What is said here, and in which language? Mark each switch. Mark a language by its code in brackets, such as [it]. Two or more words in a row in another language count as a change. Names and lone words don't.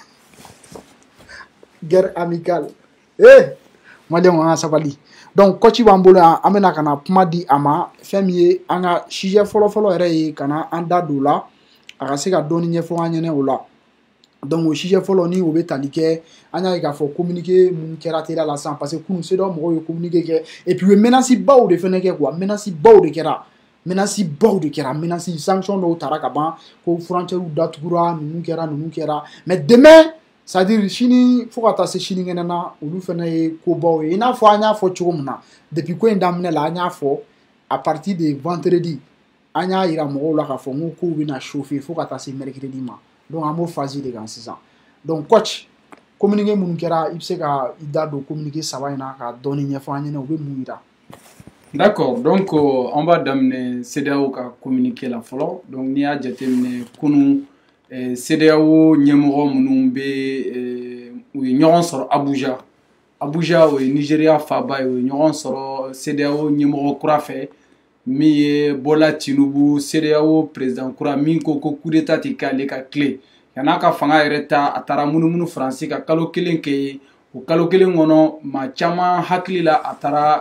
[fr] guerre amicale [bm] Maliyɛnw an ka sabali [fr] donc coach [bm] b'an bolo yan an bɛna ka na kuma di a ma fɛn min ye an ka sujet fɔlɔ yɛrɛ ye ka na an da don o la a ka se ka dɔɔni ɲɛfɔ an ɲɛna o la donc o sujet fɔlɔ ni o bɛ tali kɛ an y'a ye k'a fɔ communiqué mun kɛra teliya la sisan parce que kunun CEDEAO mɔgɔw ye communiqué kɛ [fr] et puis [bm] u ye menace baw de fɛnɛ kɛ quoi menace baw de kɛra menace sanction dɔw tara ka ban ko frontière datugura ninnu kɛra [fr] mais demain c'est à dire [bm] sini fo ka taa se sinikɛnɛ na olu fɛnɛ ye kobaw ye i n'a fɔ an y'a fɔ cogo min na depuis ko in daminɛ la an y'a fɔ [fr] à partir de vendredi [bm] an y'a yira mɔgɔw la k'a fɔ n ko kow bɛna chauffer fo ka taa se mercredi ma donc an b'o phase de kan sisan [fr] donc coach [bm] communiqué minnu kɛra i bɛ se ka i da don communiqué saba in na ka dɔɔni ɲɛfɔ an ɲɛna u bɛ mun yira. [fr] D'accord, donc on va d'amener [bm] CEDEAO ka communiqué la fɔlɔ donc n'i y'a jateminɛ kunun CEDEAO ɲɛmɔgɔ minnu bɛ u ye ɲɔgɔn sɔrɔ Abuja o ye Nigeria faaba ye o ye ɲɔgɔn sɔrɔ CEDEAO ɲɛmɔgɔ kura fɛ min ye Bola Tinubu CEDEAO président kura min ko [fr] coup d'état [bm] tɛ k'ale ka tile yan'a ka fanga yɛrɛ ta a taara munumunu Faransi ka kalo kelen kɛ yen o kalo kelen kɔnɔ maa caman hakili la a taara